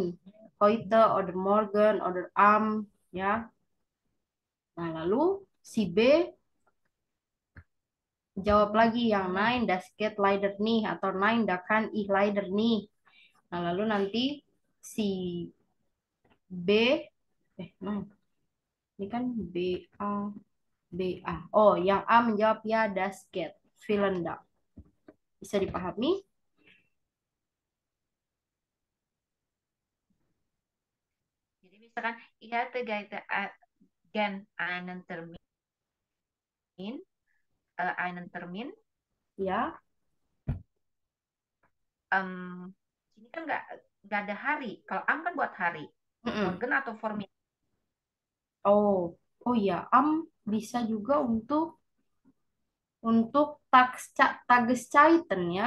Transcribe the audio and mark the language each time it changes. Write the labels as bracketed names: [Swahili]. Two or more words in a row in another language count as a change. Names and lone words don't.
[German] Heute oder morgen oder ya. [Indonesian] Nah, lalu si B jawab lagi yang [German] nein, das geht leider nicht [Indonesian] atau [German] nein, da kann ich leider nicht. [Indonesian] Nah, lalu nanti si B nein. Ini kan A B A. Oh, yang A menjawab ya [German] das geht. Vielen Dank. [Indonesian] Bisa dipahami? Jadi misalkan [German] ich hatte gern einen Termin. [Indonesian] Ya. Sini kan nggak ada hari. Kalau am kan buat hari. Mm-mm. Morgen atau formit. Oh, oh ya, bisa juga untuk Tageszeiten ya.